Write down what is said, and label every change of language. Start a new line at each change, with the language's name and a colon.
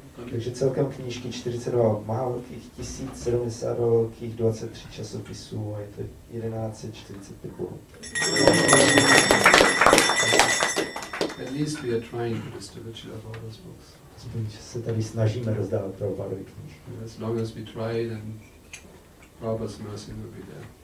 Czech: Takže celkem knížky 42 má velkých 1072 velkých 23 časopisů a je to 1145 bodů.
English: At least we are trying to distribute Prabhupada's books.
Czech: Aspoň se tady snažíme rozdávat Prabhupádovy knížky.
English: As long as we try, then Prabhupada's mercy will be there.